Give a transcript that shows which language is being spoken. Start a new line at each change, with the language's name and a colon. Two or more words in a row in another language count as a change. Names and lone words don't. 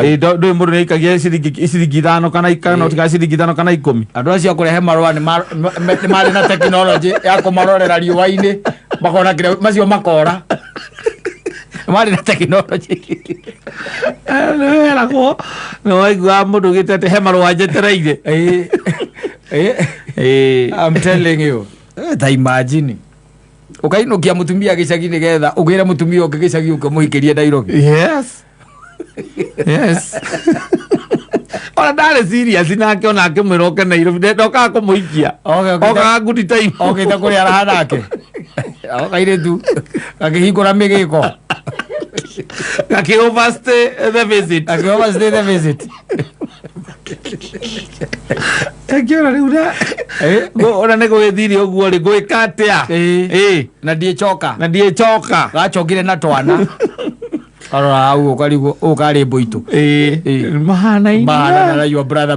Kikuyu: ndũĩ mũndũ nĩ aikagia ciringi 5 kana ũtiga ciringi 5 kana 10 andũ acio kũrehe marũa nĩ marĩ na tekinoronjĩ ya kũmarorera riũa-inĩ makona kĩrĩa macio makora marĩ na tekinoronjĩ nĩweragwo nĩ waiguaga mũndũ ũgĩte atĩ he marũa njetereire
English: I'm telling you
Kikuyu: ta imagine ukainũkia mũtumia gĩcagi nĩgetha ũgĩre mũtumia ũngĩ gĩcagi ũkamũhikĩrie Nairobi ona ndarĩ serious nake ona akĩmwĩra oke Nairobi ndokaga kũmũhikia okaga
English: good time
Kikuyu: okĩte kũrĩa araha nake okairĩtu gakĩhingũra mĩgĩko gakĩ-
English: overstay the visit
Kikuyu: akiona rĩu ona nĩ gũgĩthiire ũguo rĩ gwĩka atĩa na ndiĩcoka gacokire na twana karora hau ũkarĩ mbũitũ mahana na
English: your brother